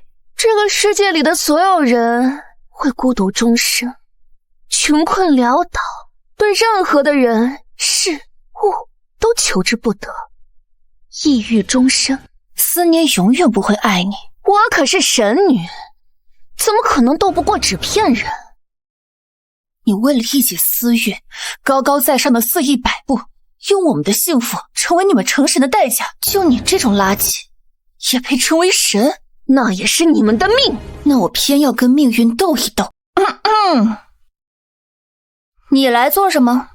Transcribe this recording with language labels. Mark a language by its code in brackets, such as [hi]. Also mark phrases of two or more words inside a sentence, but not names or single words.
[zh] 這個世界裡的所有人會孤獨終生，窮困潦倒，對任何的人事物都求之不得，抑鬱終生。思年永遠不會愛你，我可是神女，怎麼可能鬥不過紙片人？你為了一己私欲，高高在上的肆意擺布，用我們的幸福成為你們成神的代價。就你這種垃圾也配稱為神？那也是你們的命，那我偏要跟命運鬥一鬥。你來做什麼？